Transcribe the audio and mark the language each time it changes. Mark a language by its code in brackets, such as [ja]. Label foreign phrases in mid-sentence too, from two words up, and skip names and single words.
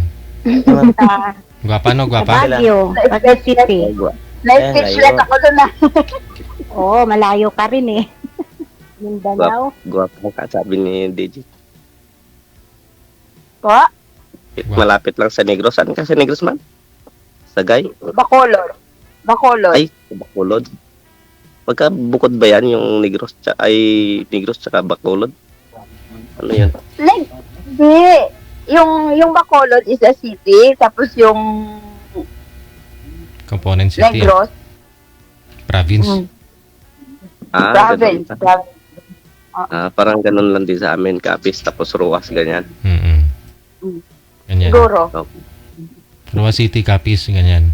[tl] Sa Gwapa, no? Gwapa? Baguio, Quezon City. Na-speechless ako doon na. Oo, malayo ka rin eh. Mindanao. Guwapo ka, sabi ni DJ. Po? Malapit lang sa Negros. Saan ka sa Negros, ma'am? Sagay? Bacolod. Bacolod. Ay, Bacolod. Bukod ba yan yung Negros? Negros tsaka Bacolod? Ano yan? Hindi. Yung Bacolod [en] is a city, [tl] tapos yung [en] Component city. [tl] Negros, Province. province. Ganun. Parang ganun lang din sa amin. Capiz, tapos Ruas, ganyan. Mm-mm. Ganyan. Siguro. Rua City, Capiz, ganyan.